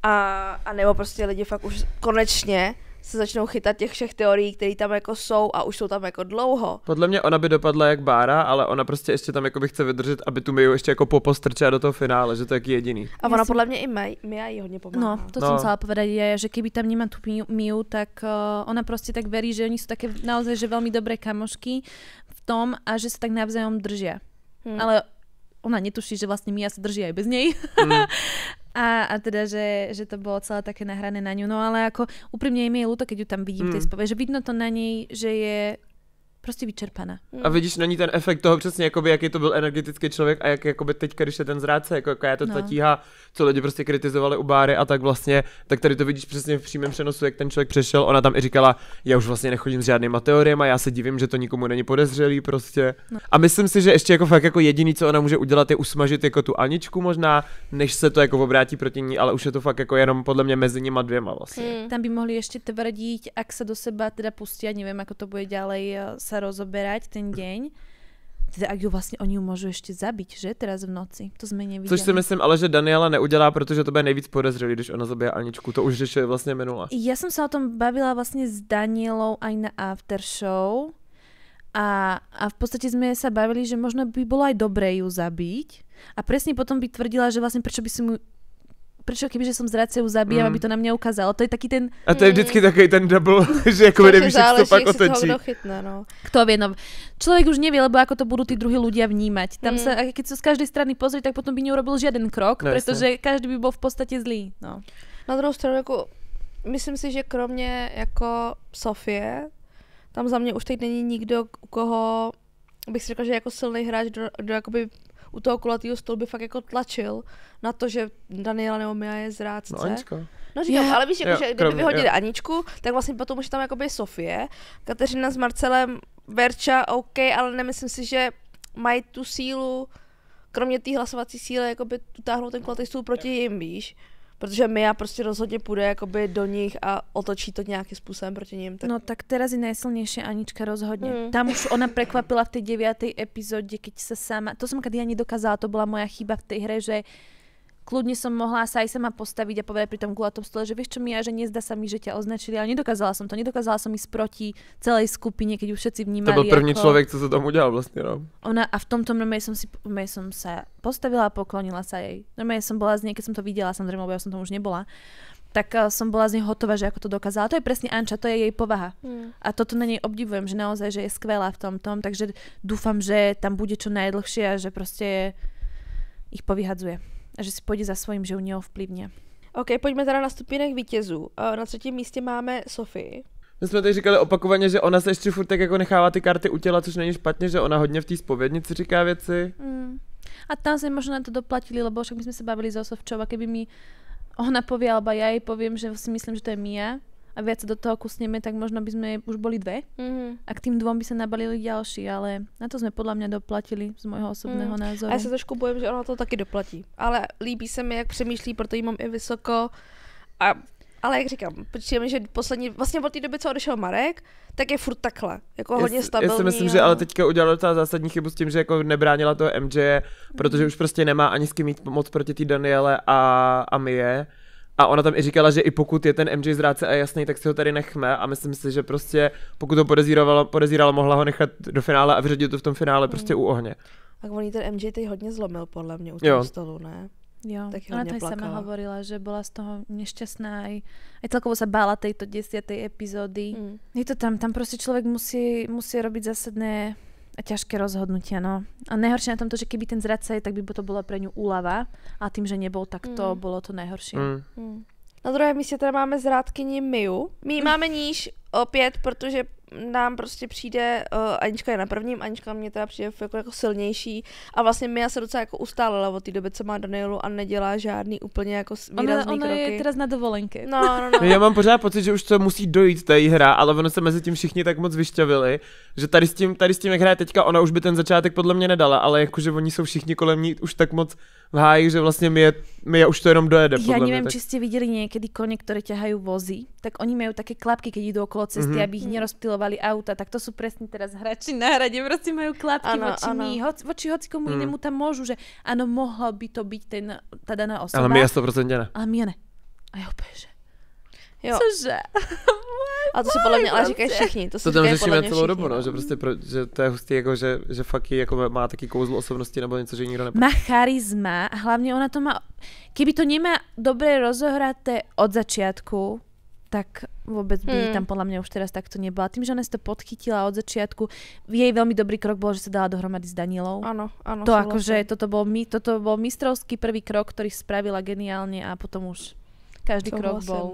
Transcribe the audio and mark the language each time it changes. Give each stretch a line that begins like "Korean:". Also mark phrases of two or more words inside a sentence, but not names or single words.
Czech: A nebo prostě lidi fakt už konečně se začnou chytat těch všech teorií, které tam jako jsou a už jsou tam jako dlouho. Podle mě ona by dopadla jak Bára, ale ona prostě ještě tam jako by chce vydržet, aby tu Miu ještě jako popostrčila do toho finále, že to je jediný. A ona podle mě i Mia jí hodně pomáhá. No,
Slovak: to som chcela povedať, že keby tam nemá tú Miu, tak ona proste tak verí, že oni sú také naozaj že veľmi dobré kamošky v tom a že sa tak navzájom držia. Ale ona netuší, že vlastne Mia sa drží aj bez nej. A teda, že to bolo celé také nahrané na ňu. No ale ako úprimne je mi ľúto, keď ju tam vidím v tej spove, že vidno to na nej,
Czech: že je prostě vyčerpaná. A vidíš na ní ten efekt toho přesně, jakoby, jaký to byl energetický člověk a jak jakoby teďka, když je ten zrádce, jako jaká je to ta tíha, co lidi prostě kritizovali u Báry a tak vlastně, tak tady to vidíš přesně v přímém přenosu, jak ten člověk přešel. Ona tam i říkala, já už vlastně nechodím s žádnýma teoriemi, já se divím, že to nikomu není podezřelý prostě. No. A myslím si, že ještě jako fakt jako jediný, co ona může udělat, je usmažit jako tu Aničku možná, než se to jako obrátí proti ní, ale už je to fakt jako jenom podle mě mezi nima dvěma vlastně.
Slovak: Tam by mohli ještě tvrdiť, ak sa do seba teda pustia, neviem, ako to bude ďalej sa rozoberať ten deň. Teda ak ju vlastne oni ju môžu ešte zabiť, že? Teraz v noci. To sme nevideli.
Czech: Což si myslím, ale že Daniela neudělá, protože to bude nejvíc podezřelý, když ona zabije Aničku. To už řešili vlastně minule.
Slovak: Ja som sa o tom bavila vlastne s Danielou aj na
English: after show.
Slovak: A v podstate sme sa bavili, že možno by bolo aj dobré ju zabiť. A presne potom by tvrdila, že vlastne prečo kebyže som zradce ju zabíjam, aby to na mňa ukázalo. To je taký ten...
Czech: A to je vždycky takový ten double, že jako nevíš, jak to pak otočí.
Slovak: Kto vie, no. Človek už nevie, lebo ako to budú tí druhí ľudia vnímať. Tam sa, keď sa z každej strany pozrie, tak potom by neurobil žiaden krok, pretože každý by bol v podstate zlý. No.
Czech: Na druhou stranu, jako, myslím si, že kromě jako Sofie, tam za mě už teď není nikdo, u koho bych si řekla, že jako silný hráč do jakoby u toho kulatýho stolu by fakt jako tlačil na to, že Daniela nebo Mia je zrádce. No Anička. No říkám, ale víš, jako, že kdyby vyhodili Aničku, tak vlastně potom už je tam jakoby Sofie, Kateřina s Marcelem, Verča, OK, ale nemyslím si, že mají tu sílu, kromě té hlasovací síly, jakoby utáhnout ten kulatý stůl proti jim, víš. Protože Mia prostě rozhodně půjde jakoby do nich a otočí to nějakým způsobem proti ním. Tak...
Slovak: No tak teraz je najsilnejšia Anička rozhodne. Tam už ona prekvapila v tej 9. epizóde, keď sa sama... To som kedy ani dokázala, to bola moja chyba v tej hre, že kľudne som mohla sa aj sama postaviť a povedať pri tom kulatom stole, že vieš čo, Mia, že nezdá sa mi, že ťa označili, ale nedokázala som to. Nedokázala som ísť proti celej skupine, keď už všetci vnímali.
Czech: To byl první člověk, co se tam udělal vlastně, no.
Slovak: Ona a v tomto normálne som sa postavila a poklonila sa jej. Normálne som bola z nej, keď som to videla, samozrejme, lebo ja som tam už nebola. Tak som bola z nej hotová, že ako to dokázala. To je presne Anča, to je jej povaha. A toto na nej obdivujem, že naozaj, že je skvelá v tomto, takže dúfam, že tam bude čo najdlhšie a že proste ich povyhadzuje. A že si pôjde za svojím, že ju neovplyvně.
Czech: OK, pojďme teda na stupínek vítězů. Na 3. místě máme Sofii. My jsme tady říkali opakovaně, že ona se ještě furt tak jako nechává ty karty u těla, což není špatně, že ona hodně v té zpovědnici říká věci.
Slovak: A tam sme možno na to doplatili, lebo však my sme sa bavili so Sofčou a keby mi ona povie, alebo ja jej poviem, že si myslím, že to je Mia a viac do toho kusneme, tak možno by sme už boli dve. A k tým dvom by sa nabalili ďalší, ale na to sme podľa mňa doplatili z môjho osobného názoru. A ja sa trošku bojím, že ona to taky doplatí.
Czech: Ale líbí se mi, jak přemýšlí, proto jí mám i vysoko. Ale jak říkám, přijde že poslední, vlastně od té doby, co odešel Marek, tak je furt takhle, jako hodně stabilní. Já si myslím, že ale teďka udělala ta zásadní chybu s tím, že jako nebránila toho MJ, protože už prostě nemá ani s kým mít moc proti té Daniele a Mie. A ona tam i říkala, že i pokud je ten MJ zrádce a jasný, tak si ho tady nechme a myslím si, že prostě pokud to podezírala, mohla ho nechat do finále a vyřadit to v tom finále prostě u ohně. Tak on ten MJ teď hodně zlomil podle mě u toho stolu, ne?
Slovak: Jo, ona to aj sama hovorila, že bola z toho nešťastná aj celkovo sa bála tejto 10. epizódy. Je to tam proste človek musí robiť zásadné a ťažké rozhodnutia, no. A najhoršie na tomto, že keby ten zradca je, tak by to bola pre ňu úlava a tým, že nebol, tak to bolo to najhoršie.
Czech: Na druhém místě teda máme zrádkyni Miu. My máme níž opět, protože nám prostě přijde, Anička je na prvním, Anička mě teda přijde jako silnější a vlastně Mia se docela jako ustálila od té doby, co má Danielu a nedělá žádný úplně jako výrazný kroky.
Slovak: Ona je teraz na dovolenke. No.
Czech: Já mám pořád pocit, že už to musí dojít ta hra, ale ono se mezi tím všichni tak moc vyšťavili, že tady s tím jak hraje teďka, ona už by ten začátek podle mě nedala, ale jakože oni jsou všichni kolem ní už tak moc v háji, že vlastne Mia už to jenom dojede.
Slovak: Ja neviem, či ste videli niekedy kone, ktoré ťahajú vozy, tak oni majú také klapky, keď idú okolo cesty, aby ich nerozptylovali auta, tak to sú presne teraz hráči na hrade, proste majú klapky voči hocikomu inému tam môžu, že áno, mohla by to byť tá daná osoba.
Czech: Ale Mia 100% ne.
Slovak: Ale Mia ne. A ja úplne, že...
Czech: Jo. Cože? A to si podle mě ale říkají všichni. To tam říkají řešíme podle mě celou všichni, dobu, no, že prostě že to je hustý, jako, že fakt jako má taky kouzlo osobnosti nebo něco, že nikdo nepozná.
Slovak: Má charizma a hlavne ona to má... Keby to nemá dobre rozohraté od začiatku, tak vôbec by tam podľa mňa už teraz takto nebola. Tým, že ona si to podchytila od začiatku, jej veľmi dobrý krok bol, že sa dala dohromady s Danielou. Áno, To akože, toto bol mistrovský prvý krok, ktorý spravila geniálne a potom už každý krok bol.